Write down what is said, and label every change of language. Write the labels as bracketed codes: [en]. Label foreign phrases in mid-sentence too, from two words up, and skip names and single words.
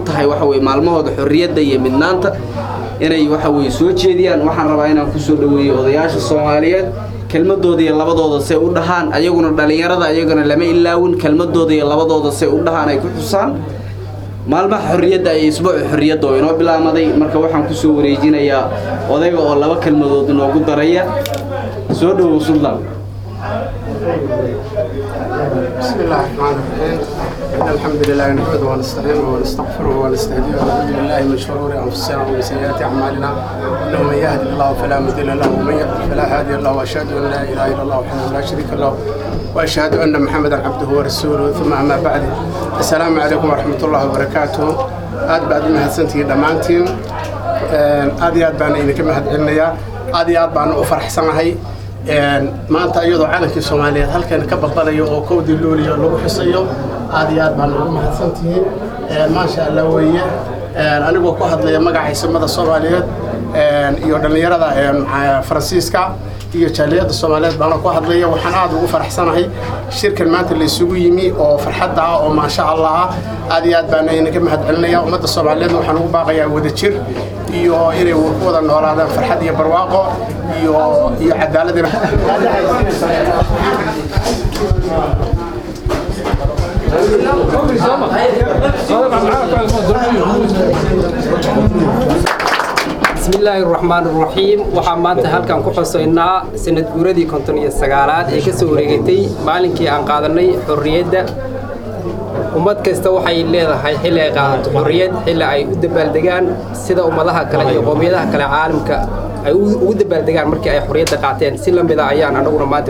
[so] tahay waxa weeye maalmahooda xorriyadda iyo midnaanta inay waxa weeye soo jeediyaan waxaan rabaa inaan ku soo dhaweeyo odayaasha Soomaaliyeed kelmadooda iyo labadooda say u dhahaan ayaguna dhalinyarada ayaguna lama ilaawin kelmadooda iyo labadooda say u dhahaan ay ku xusaan maalmaha xorriyadda ay isbuuca xorriyadda oo inoo bilaabmaday marka waxaan ku soo wareejinayaa odayga oo laba kelmadood noogu daraya soo dhawow Sultan [ar] بسم الله الرحمن الرحيم إن الحمد لله نحمده ونستعينه ونستغفره ونستهديه ونعوذ بالله من شرور أنفسنا ومن سيئات أعمالنا إنه من يهد الله فلا مضل له ومن يضلل فلا هادي له وأشهد أن لا إله إلا الله وحده لا شريك له وأشهد أن محمدا عبده ورسوله ثم أما بعد السلام عليكم ورحمة الله وبركاته [so] aad baad u mahadsantihiin dhammaantiin aad iyo aad baan idinka mahadcelinayaa aad iyo aad baan u faraxsanahay maanta iyadoo calankii Soomaaliyeed halkan ka badalayo oo 1 Luulyo lagu xusayo aad iyo aad baan ugu mahadsantihiin [ar] ما شاء الله [so] weeye anigoo ku hadlaya magaca ciidamada Soomaaliyeed iyo dhalinyarada Faransiiska iyo jaaliyadda Soomaaliyeed baan ku hadlaya waxaan aad ugu faraxsanahay shirkan maanta la isugu yimi oo farxad ah oo [ar] ما شاء الله [so] aad iyo aad baan inaga mahadcelinayaa ummadda Soomaaliyeed waxaan ugu baaqayaa wadajir iyo inay wada noolaadaan farxad iyo barwaaqo iyo cadaalad [ar] بسم الله الرحمن الرحيم [so] waxaan maanta halkan ku xusaynaa sanad guuradii 59aad ee ka soo wareegtay maalinkii aan qaadanay xorriyadda ummad kasta waxay leedahay xilli ay qaadato xorriyad xilli ay u dabaaldegaan sida ummadaha kale iyo qoomiyadaha kale caalamka ay ugu dabaaldegaan markii ay xorriyadda qaateen si lamid ah ayaan anaguna maanta